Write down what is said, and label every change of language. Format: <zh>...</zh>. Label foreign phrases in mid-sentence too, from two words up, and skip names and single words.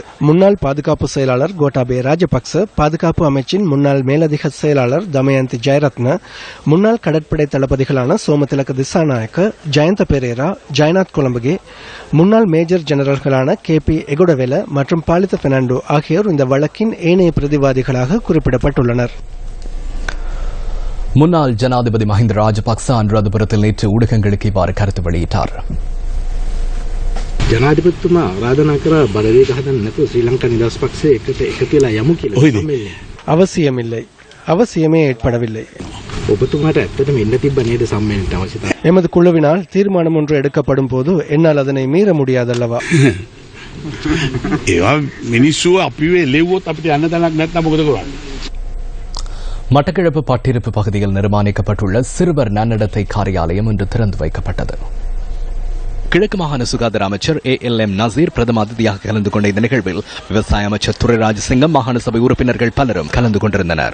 <ta>முன்னாள் பாதுகாப்பு செயலாளர் கோட்டாபய ராஜபக்ச, பாதுகாப்பு அமைச்சின் முன்னாள் மேலதிக செயலாளர் தமயந்தி ஜெயரத்ன, முன்னாள் கடற்படை தளபதிகளான சோமதிலக திசாநாயக்க, ஜயந்த பெரேரா, ஜெயநாத் கொலம்பகே, முன்னாள் மேஜர் ஜெனரல்களான KP எகுடவெல மற்றும் பாலித பெர்னாண்டோ ஆகியோர் இந்த வழக்கின் ஏனைய பிரதிவாதிகளாக குறிப்பிடப்பட்டுள்ளனர். முன்னாள் ஜனாதிபதி மஹிந்த ராஜபக்ச அனுராதபுரத்தில் நேற்று ஊடகங்களுக்கு இவ்வாறு கருத்து வெளியிட்டார்.</ta> <si>ජනාධිපතිතුමා ආරාධනා කරා බලවේග හදන්න නැතුව ශ්‍රී ලංකා නිදහස් පක්ෂයේ එකට එකතුලා යමු කියලා.</si> <ta>அவசியமில்லை, அவசியமே ஏற்படவில்லை.</ta> <si>ඔබතුමාට ඇත්තටම එන්න තිබ්බ නේද සම්මේලනයට අවශ්‍යතාවය?</si> <ta>எமது குழுவினால் தீர்மானம் ஒன்று எடுக்கப்படும் போது என்னால் அதனை மீற முடியாதல்லவா?</ta> <si>ඒවා මිනිස්සු අපිව එලෙව්වොත් අපිට යන්න තැනක් නැත්නම් මොකද කරන්නේ?</si> <ta>மட்டக்களப்பு பட்டிருப்பு பகுதியில் நிர்மாணிக்கப்பட்டுள்ள சிறுவர் நன்னடத்தை காரியாலயம் இன்று திறந்து வைக்கப்பட்டது. கிழக்கு மாகாண சுகாதார அமைச்சர் ALM நசீர் பிரதம அதிதியாக கலந்து கொண்ட இந்த நிகழ்வில் விவசாய அமைச்சர் துரை ராஜசிங்கம், மாகாண சபை உறுப்பினர்கள் பலரும் கலந்து கொண்டிருந்தனர்.</ta>